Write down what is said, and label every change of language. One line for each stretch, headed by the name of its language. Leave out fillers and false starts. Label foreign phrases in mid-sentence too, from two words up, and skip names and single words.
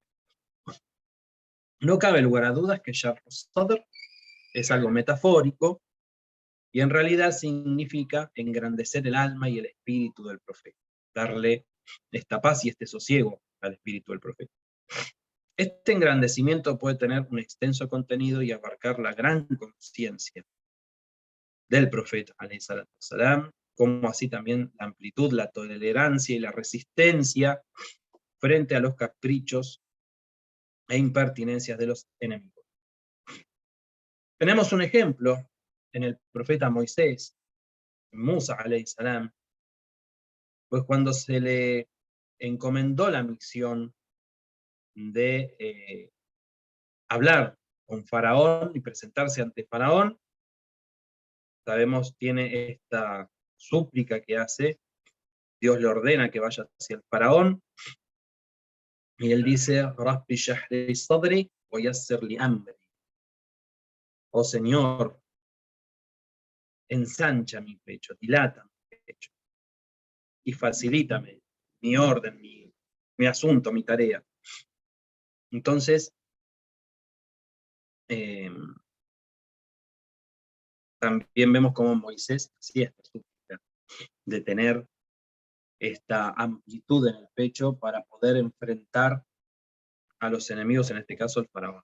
Spanish: No cabe lugar a dudas que
Arabic: شرح صدر
Spanish: es algo metafórico, y en realidad significa engrandecer el alma y el espíritu del profeta, darle esta paz y este sosiego al espíritu del profeta. Este engrandecimiento puede tener un extenso contenido y abarcar la gran conciencia del profeta,
Arabic: عليه الصلاة والسلام,
Spanish: como así también la amplitud, la tolerancia y la resistencia frente a los caprichos e impertinencias de los enemigos. Tenemos un ejemplo en el profeta Moisés,
Arabic: موسى عليه السلام,
Spanish: pues cuando se le encomendó la misión de hablar con Faraón y presentarse ante Faraón, sabemos, tiene esta súplica que hace, Dios le ordena que vaya hacia el faraón, y él dice,
Arabic: رب اشرح لي صدري ويسر لي أمري.
Spanish: Oh Señor, ensancha mi pecho, dilata mi pecho, y facilítame mi orden, mi asunto, mi tarea. Entonces, también vemos cómo Moisés hacía esta súplica, de tener esta amplitud en el pecho para poder enfrentar a los enemigos, en este caso el faraón.